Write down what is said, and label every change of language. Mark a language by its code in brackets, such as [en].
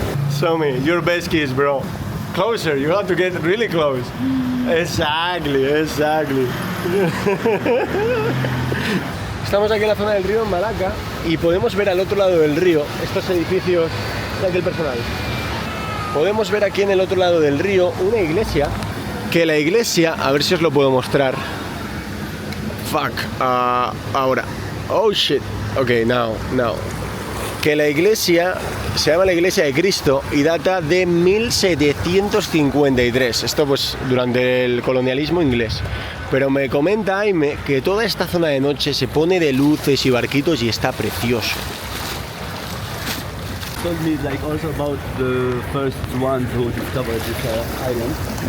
[en] Show me your best kiss, bro. Closer, you have to get really close. Exactly. [es] Estamos aquí en la zona del río, en Malaca, y podemos ver al otro lado del río estos edificios del personal. Podemos ver aquí en el otro lado del río una iglesia, que la iglesia, a ver si os lo puedo mostrar. Ahora. [en] Oh shit. Ok, now. [es] Que la iglesia se llama la Iglesia de Cristo y data de 1753. Esto pues durante el colonialismo inglés. Pero me comenta Jaime que toda esta zona de noche se pone de luces y barquitos y está precioso. [en] Told me like also about the first ones who discovered this island.